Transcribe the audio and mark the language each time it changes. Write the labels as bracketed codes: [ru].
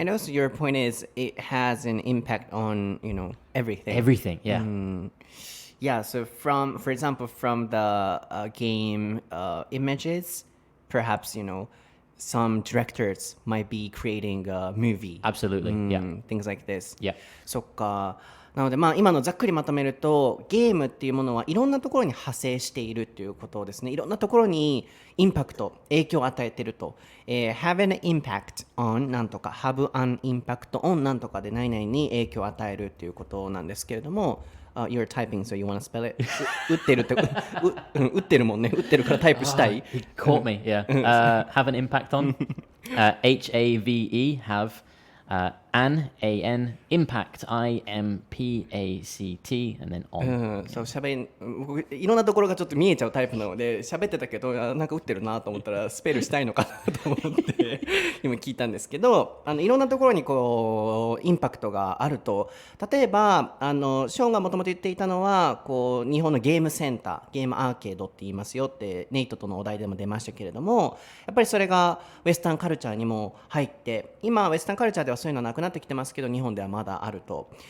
[en] And also your point is it has an impact on, everything. Everything, yeah. Yeah, so for example, from the game images, perhaps, some directors might be creating a movie. Absolutely, yeah. Things like this. Yeah. [ja] そっか。なので今のざっくりまとめるとゲームっていうものはいろんなところに派生しているっていうことですね。いろんなところにインパクト影響を与えていると、have an impact on なんとか have an impact on なんとかで何々に影響を与えるっていうことなんですけれども、 [en] you're typing, so you want to spell it? [ja] 打ってるって打ってるもんね。打ってるからタイプしたい。 [en] He caught me, yeah. Have an impact on. HAVE, have. An, A-N, impact, I-M-P-A-C-T, and then on. [ja] そう僕いろんなところがちょっと見えちゃうタイプなので喋ってたけどなんか打ってるなと思ったらスペルしたいのかなと思って今聞いたんですけど、いろんなところにこうインパクトがあると、例えばショーンがもともと言っていたのはこう日本のゲームセンターゲームアーケードって言いますよってネイトとのお題でも出ましたけれども、やっぱりそれがウェスタンカルチャーにも入って今ウェスタンカルチャーではそういうのはなくなってきてますけど日本ではまだあると。